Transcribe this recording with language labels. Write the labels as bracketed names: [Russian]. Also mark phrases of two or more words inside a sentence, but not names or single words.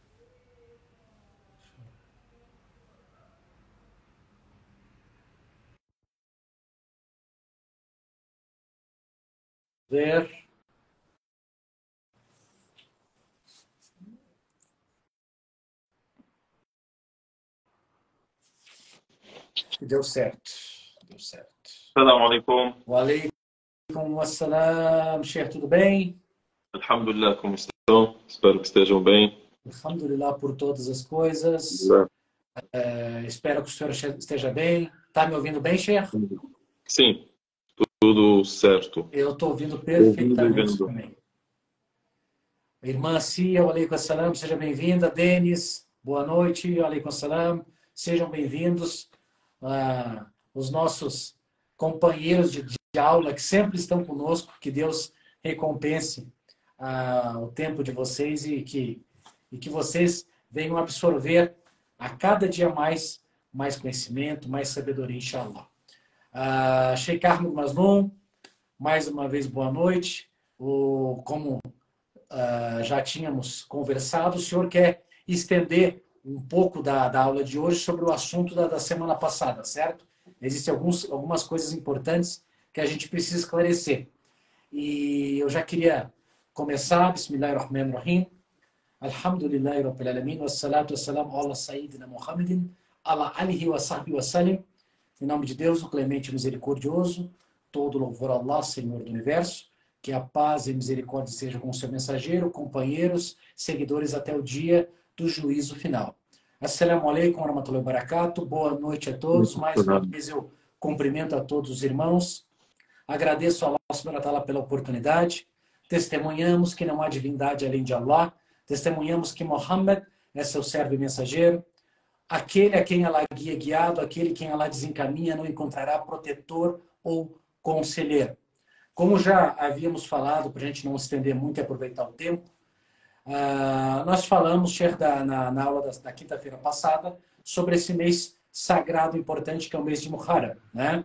[Portuguese] Ver. Deu certo. [Arabic] السلام عليكم. وعليكم السلام, Sheikh, [Portuguese] tudo bem? Alhamdulillah, como estão? Espero que estejam bem. Alhamdulillah por todas as coisas. Espero que o senhor esteja bem. Está me ouvindo bem, Sheikh? Sim, tudo certo. Eu estou ouvindo perfeitamente também. Irmã [Arabic] Cia, وعليكم السلام, [Portuguese] seja bem-vinda. Denis, boa noite, [Arabic] وعليكم السلام. [Portuguese] Sejam bem-vindos. os nossos companheiros de aula que sempre estão conosco, que Deus recompense o tempo de vocês e que vocês venham absorver a cada dia mais conhecimento, mais sabedoria, inshallah. Sheikh Ahmed Mazloum, mais uma vez boa noite. Como já tínhamos conversado, o senhor quer estender um pouco da aula de hoje sobre o assunto da semana passada, certo? Existem algumas coisas importantes que a gente precisa esclarecer. E eu já queria começar, Bismillahirrahmanirrahim. [Arabic] الحمد لله رب العالمين، والصلاة والسلام على سيدنا محمدٍ، على آله وصحبه وسلم. [Portuguese] Em nome de Deus, o clemente e misericordioso, todo louvor a Allah, Senhor do Universo, que a paz e misericórdia sejam com o seu mensageiro, companheiros, seguidores até o dia do juízo final. [Arabic] السلام عليكم ورحمة الله وبركاته. [Portuguese] Boa noite a todos. Mais uma vez eu cumprimento a todos os irmãos. Agradeço a [Arabic] الله سبحانه وتعالى [Portuguese] pela oportunidade. Testemunhamos que não há divindade além de Allah. Testemunhamos que Muhammad é seu servo e mensageiro. Aquele a quem Allah guia guiado, aquele quem Allah desencaminha não encontrará protetor ou conselheiro. Como já havíamos falado, para a gente não estender muito e aproveitar o tempo, nós falamos, Sheikh, na aula da quinta-feira passada, sobre esse mês sagrado importante que é o mês de Muharram, né?